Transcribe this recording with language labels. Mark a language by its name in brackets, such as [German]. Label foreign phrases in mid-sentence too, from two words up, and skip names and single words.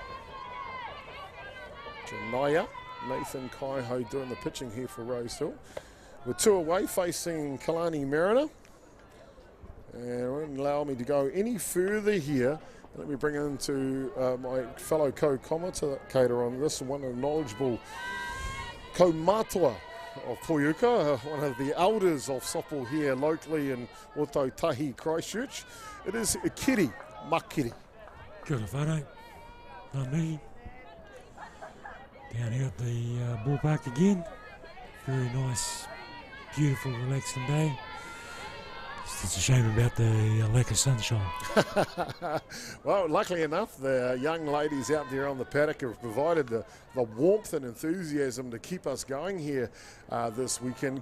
[English] Janaya Nathan Kaiho doing the pitching here for Rosehill. We're 2 away facing Kalani Mariner. And it won't allow me to go any further here Let me bring into my fellow co-commentator on this, one of the knowledgeable ko-matua of Poiuka, one of the elders of softball here locally in Otautahi, Christchurch. It is Kiri Makiri. [Māori] Kia ora whanau, ngā mihi. [English] Down here at the ballpark again. Very nice, beautiful, relaxing day. It's a shame about the lack of sunshine. Well, luckily enough, the young ladies out there on the paddock have provided the warmth and enthusiasm to keep us going here this weekend.